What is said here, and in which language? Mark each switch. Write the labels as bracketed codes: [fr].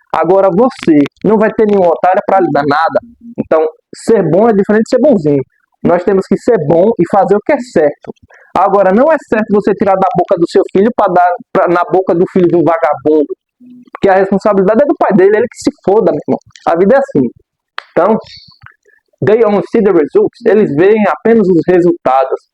[pt] Agora você não vai ter nenhum otário para lhe dar nada. Então, ser bom é diferente de ser bonzinho. Nós temos que ser bom e fazer o que é certo. Agora, não é certo você tirar da boca do seu filho para dar na boca do filho de um vagabundo. Porque a responsabilidade é do pai dele, ele que se foda, meu irmão. A vida é assim. [en] Então, they only see the results. [pt] Eles veem apenas os resultados.